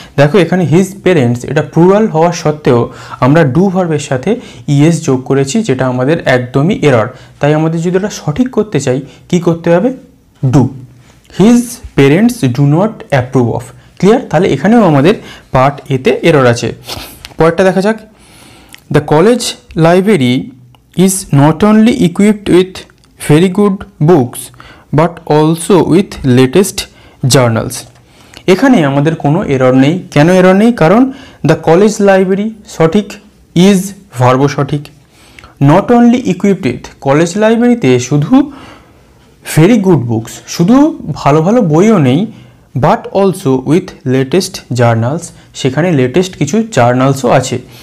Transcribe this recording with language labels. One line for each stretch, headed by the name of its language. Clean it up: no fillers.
Bangla: দেখো এখানে his parents এটা প্লুরাল হওয়া সত্ত্বেও আমরা ডু ভার্বের সাথে ইএস যোগ করেছি, যেটা আমাদের একদমই এরর। তাই আমাদের যদি এটা সঠিক করতে চাই কি করতে হবে? Do.
English: His parents do not approve of.
Bangla: Clear? তাহলে এখানেও আমাদের পার্ট এতে এরর আছে। পরেরটা দেখা যাক।
English: The college library is not only equipped with very good books but also with latest journals.
Bangla: এখানে আমাদের কোনো এরর নেই। কেন এরর নেই? কারণ দ্য কলেজ লাইব্রেরি সঠিক, ইজ ভার্ব সঠিক।
English: not only equipped with,
Bangla: college লাইব্রেরিতে শুধু ভেরি গুড বুকস, শুধু ভালো ভালো বইও নেই,
English: but also with latest journals,
Bangla: সেখানে লেটেস্ট কিছু জার্নালসও আছে।